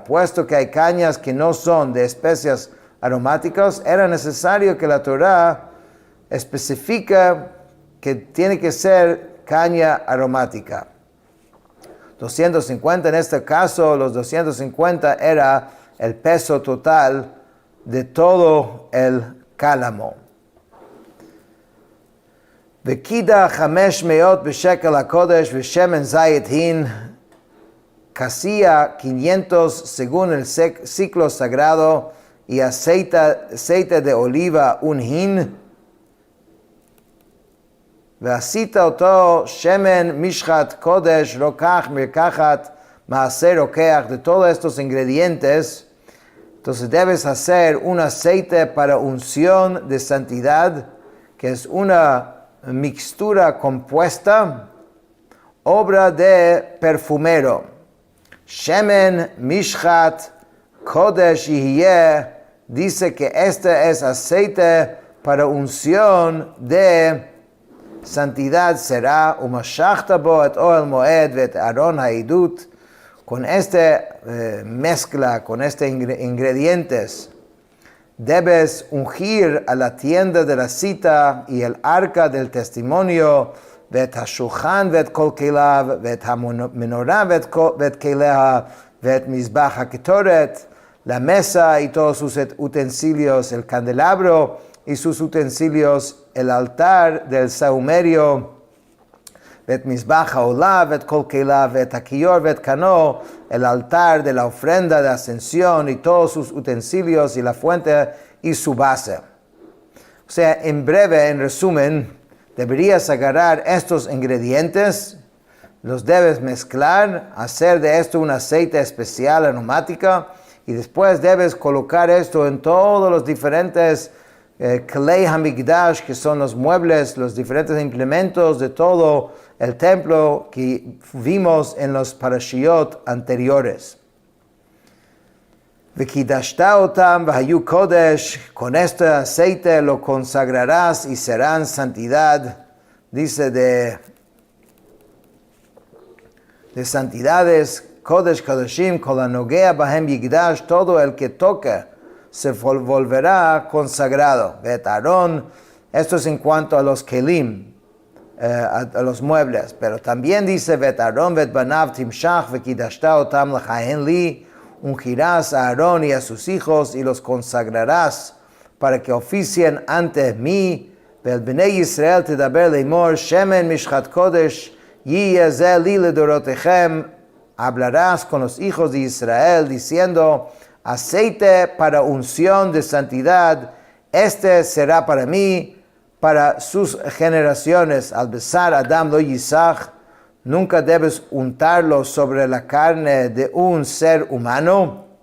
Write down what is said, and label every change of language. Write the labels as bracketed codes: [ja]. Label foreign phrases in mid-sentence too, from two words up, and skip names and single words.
[es] Puesto que hay cañas que no son de especias aromáticas, era necesario que la Torah especifica que tiene que ser caña aromática. 250 en este caso, los 250 era el peso total de todo el cálamo. [he] וקדה 500 בשקל הקדש ושמן זית הין, [es] casilla 500 según el ciclo sagrado, y aceite de oliva 1 hin. [he] ועשית אתו שמן משחת קדש רקח מרקחת מעשה רקח, [es] de todos estos ingredientes. Entonces debes hacer un aceite para unción de santidad, que es una mixtura compuesta, obra de perfumero. [he] שמן משחת קדש יהיה, [es] dice que este es aceite para unción de santidad será. [he] ומשחת בו את אהל מועד ואת ארון העדת, [es] con mezcla, con ingredientes, debes ungir a la tienda de la cita y el arca del testimonio, [he] ואת השלחן ואת כל כליו ואת המנרה ואת כליה ואת מזבח הקטרת, [es] la mesa y todos sus utensilios, el candelabro y sus utensilios, el altar del sahumerio, [he] ואת מזבח העלה ואת כל כליו ואת הכיר ואת כנו, [es] el altar de la ofrenda de ascensión y todos sus utensilios, y la fuente y su base. O sea, en breve, en resumen, deberías agarrar estos ingredientes, los debes mezclar, hacer de esto un aceite especial aromática, y después debes colocar esto en todos los diferentes [he] כלי המקדש, [es] que son los muebles, los diferentes implementos de todo el templo que vimos en los parashiyot anteriores. [he] וקדשת אתם והיו קדש, [es] con este aceite lo consagrarás y serán santidad. Dice de santidades, [he] קדש קדשים כל הנגע בהם יקדש, [es] todo el que toque se volverá consagrado. [he] ואת אהרן, [es] esto es en cuanto a los kelim, a los muebles, pero también dice [he] ואת אהרן ואת בניו תמשח וקדשת אתם לכהן לי, [es] ungirás a Aarón y a sus hijos y los consagrarás para que oficien ante mí. [he] ואל בני ישראל תדבר לאמר שמן משחת קדש יהיה זה לי לדרתיכם, [es] hablarás con los hijos de Israel diciendo: aceite para unción de santidad, este será para mí, para sus generaciones. [he] על בשר אדם לא ייסך, [es] nunca debes untarlo sobre la carne de un ser humano.